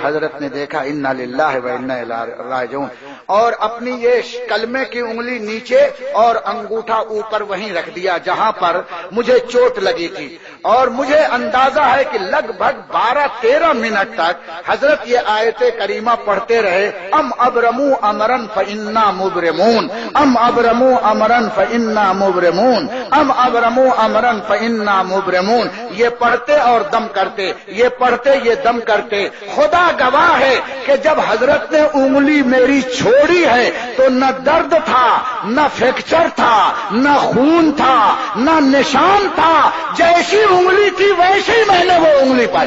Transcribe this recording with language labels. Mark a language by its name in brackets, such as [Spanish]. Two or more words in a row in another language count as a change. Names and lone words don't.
[Urdu] حضرت نے دیکھا [Arabic] انا للہ و انا الیہ راجعون [Urdu] اور اپنی یہ کلمے کی انگلی نیچے اور انگوٹھا اوپر وہیں رکھ دیا جہاں پر مجھے چوٹ لگی تھی. اور مجھے اندازہ ہے کہ لگ بھگ 12-13 منٹ تک حضرت یہ آیت کریمہ پڑھتے رہے. [Arabic] ام ابرموا امرا فانا مبرمون، ام ابرموا امرا فانا مبرمون، ام ابرموا امرا فانا مبرمون. [Urdu] یہ پڑھتے اور دم کرتے، یہ پڑھتے یہ دم کرتے. خدا گواہ ہے کہ جب حضرت نے انگلی میری چھوڑی ہے تو نہ درد تھا، نہ فریکچر تھا، نہ خون تھا، نہ نشان تھا. جیسی انگلی تھی ویسے ہی میں نے وہ انگلی پائی.